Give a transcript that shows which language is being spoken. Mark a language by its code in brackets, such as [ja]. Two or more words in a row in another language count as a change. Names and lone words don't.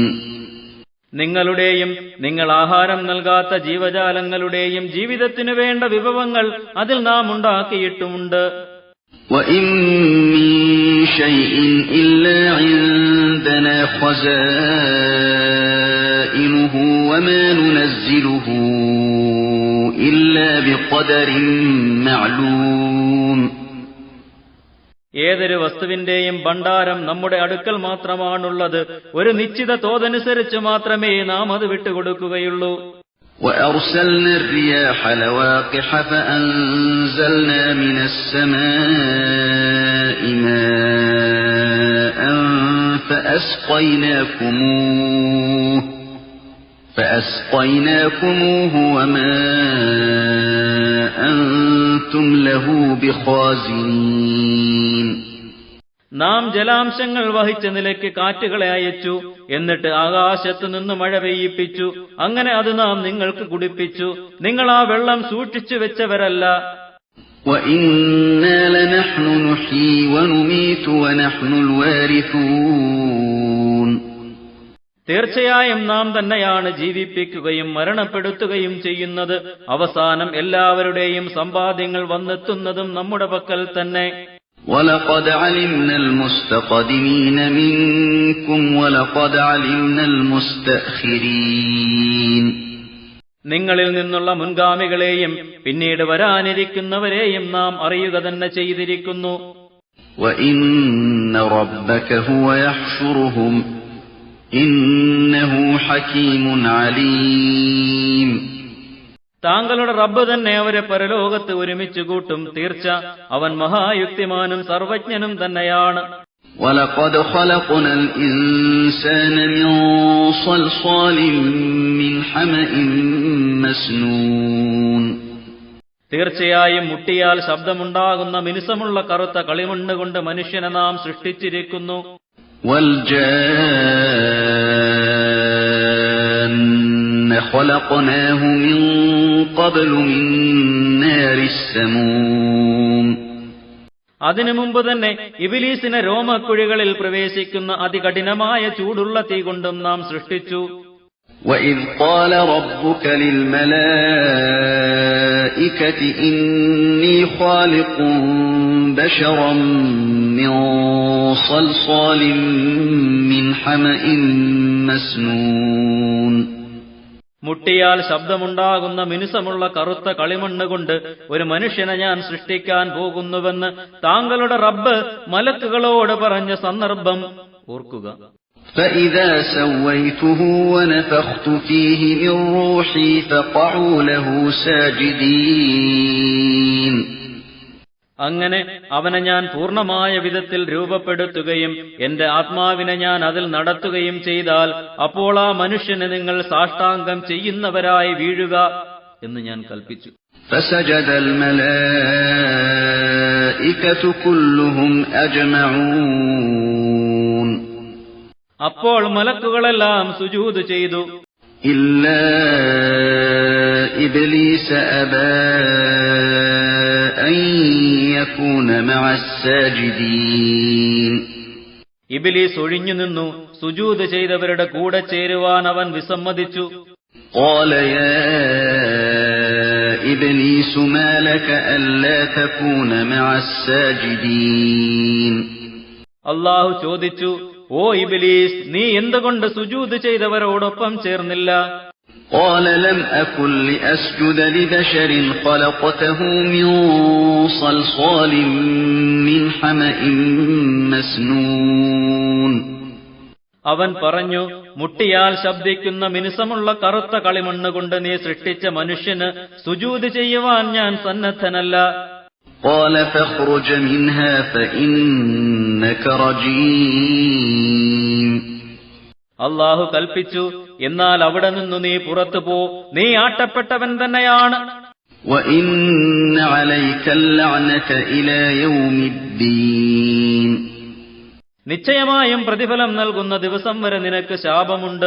[ml] നിങ്ങളുടെയും നിങ്ങൾ ആഹാരം നൽകാത്ത ജീവജാലങ്ങളുടെയും ജീവിതത്തിനു വേണ്ട വിഭവങ്ങൾ അതിൽ നാം ഉണ്ടാക്കിയിട്ടുമുണ്ട്. [ar] وَإِن مِّن شَيْءٍ إِلَّا عِندَنَا خَزَائِنُهُ وَمَا نُنَزِّلُهُ إِلَّا بِقَدَرٍ مَّعْلُومٍ [ml] ഏതൊരു വസ്തുവിന്റെയും ഭണ്ഡാരം നമ്മുടെ അടുക്കൽ മാത്രമാണുള്ളത്. ഒരു നിശ്ചിത തോതനുസരിച്ച് മാത്രമേ നാം അത് വിട്ടുകൊടുക്കുകയുള്ളൂ. [ar] وَأَرْسَلْنَا الرِّيَاحَ لَوَاقِحَ فَأَنزَلْنَا مِنَ السَّمَاءِ مَاءً فَأَسْقَيْنَاكُمُوهُ وَمَا أَنْتُمْ لَهُ بِخَازِنِينَ [ml] നാം ജലാംശങ്ങൾ വഹിച്ച നിലയ്ക്ക് കാറ്റുകളെ അയച്ചു. എന്നിട്ട് ആകാശത്തു നിന്ന് മഴ പെയ്യിപ്പിച്ചു. അങ്ങനെ അത് നാം നിങ്ങൾക്ക് കുടിപ്പിച്ചു. നിങ്ങൾ ആ വെള്ളം സൂക്ഷിച്ചു വെച്ചവരല്ല. [ar] وَإِنَّا لَنَحْنُ نُحْيِي وَنُمِيتُ وَنَحْنُ الْوَارِثُونَ [ml] തീർച്ചയായും നാം തന്നെയാണ് ജീവിപ്പിക്കുകയും മരണപ്പെടുത്തുകയും ചെയ്യുന്നത്. അവസാനം എല്ലാവരുടെയും സമ്പാദ്യങ്ങൾ വന്നെത്തുന്നതും നമ്മുടെ പക്കൽ തന്നെ. [ar] وَلَقَدْ عَلِمْنَا الْمُسْتَقْدِمِينَ مِنكُمْ وَلَقَدْ عَلِمْنَا الْمُسْتَأْخِرِينَ [ml] നിങ്ങളിൽ നിന്നുള്ള മുൻഗാമികളെയും പിന്നീട് വരാനിരിക്കുന്നവരെയും നാം അറിയുക തന്നെ ചെയ്തിരിക്കുന്നു. [ar] وَإِنَّ رَبَّكَ هُوَ يَحْشُرُهُمْ إِنَّهُ حَكِيمٌ عَلِيمٌ [ml] താങ്കളുടെ റബ്ബ് തന്നെ അവരെ പരലോകത്ത് ഒരുമിച്ച് കൂട്ടും. തീർച്ച അവൻ മഹായുക്തിമാനും സർവജ്ഞനും തന്നെയാണ്. [ar] وَلَقَدْ خَلَقْنَا الْإِنسَانَ مِنْ صَلْصَالٍ مِّنْ حَمَإٍ مَسْنُونٍ [ml] തീർച്ചയായും മുട്ടിയാൽ ശബ്ദമുണ്ടാകുന്ന മിനുസമുള്ള കറുത്ത കളിമണ്ണ് കൊണ്ട് മനുഷ്യനെ നാം സൃഷ്ടിച്ചിരിക്കുന്നു. [ar] وَالْجَانَّ خَلَقْنَاهُ مِنْ قَبْلُ مِنْ نَارِ السَّمُومِ [ml] അതിനു മുമ്പ് തന്നെ ഇബ്ലീസിനെ രോമക്കുഴികളിൽ പ്രവേശിക്കുന്ന അതികഠിനമായ ചൂടുള്ള തീ കൊണ്ടും നാം സൃഷ്ടിച്ചു. [ar] وَإِذْ قَالَ رَبُّكَ لِلْمَلَائِكَةِ إِنِّي خَالِقٌ بَشَرًا مِّن صَلْصَالٍ مِّنْ حَمَإٍ مَسْنُونٍ [ml] മുട്ടിയാൽ ശബ്ദമുണ്ടാകുന്ന മിനുസമുള്ള കറുത്ത കളിമണ്ണ് കൊണ്ട് ഒരു മനുഷ്യനെ ഞാൻ സൃഷ്ടിക്കാൻ പോകുന്നുവെന്ന് താങ്കളുടെ റബ്ബ് മലക്കുകളോട് പറഞ്ഞ സന്ദർഭം ഓർക്കുക. [ar] فَإِذَا سَوَّيْتُهُ وَنَفَخْتُ فِيهِ مِنْ رُوحِي فَقَعُوا لَهُ سَاجِدِينَ [ml] അങ്ങനെ അവനെ ഞാൻ പൂർണ്ണമായ വിധത്തിൽ രൂപപ്പെടുത്തുകയും എന്റെ ആത്മാവിനെ ഞാൻ അതിൽ നടത്തുകയും ചെയ്താൽ അപ്പോൾ ആ മനുഷ്യനെ നിങ്ങൾ സാഷ്ടാംഗം ചെയ്യുന്നവരായി വീഴുക എന്ന് ഞാൻ കൽപ്പിച്ചു. [ar] فَسَجَدَ الْمَلَائِكَةُ كُلُّهُمْ أَجْمَعُونَ [ml] അപ്പോൾ മലക്കുകളെല്ലാം സുജൂദ് ചെയ്തു. [ar] إِلَّا إِبْلِيسَ أَبَى أَن يَكُونَ مَعَ السَّاجِدِينَ [ml] ഇബ്ലീസ് ഒഴിഞ്ഞു നിന്നു. സുജൂദ് ചെയ്തവരുടെ കൂടെ ചേരുവാൻ അവൻ വിസമ്മതിച്ചു. [ar] قَالَ يَا إِبْلِيسُ مَا لَكَ أَلَّا تَكُونَ مَعَ السَّاجِدِينَ [ml] അല്ലാഹു ചോദിച്ചു, ഓ ഇബ്ലീസ്, നീ എന്തുകൊണ്ട് സുജൂദ് ചെയ്തവരോടൊപ്പം ചേർന്നില്ല? [ar] قال لم أكن لأسجد لبشر خلقته من صلصال من حمأ مسنون. [ml] അവൻ പറഞ്ഞു, മുട്ടിയാൽ ശബ്ദിക്കുന്ന മിനുസമുള്ള കറുത്ത കളിമണ്ണുകൊണ്ട് നീ സൃഷ്ടിച്ച മനുഷ്യന് സുജൂദ് ചെയ്യുവാൻ ഞാൻ സന്നദ്ധനല്ല. [ar] قال فاخرج منها فإنك رجيم. [ml] അല്ലാഹു കൽപ്പിച്ചു, എന്നാൽ അവിടെ നിന്നു നീ പുറത്തു പോ, നീ ആട്ടപ്പെട്ടവൻ തന്നെയാണ്. [ar] وإن عليك اللعنة إلى يوم الدين. [ml] നിശ്ചയമായും പ്രതിഫലം നൽകുന്ന ദിവസം വരെ നിനക്ക് ശാപമുണ്ട്.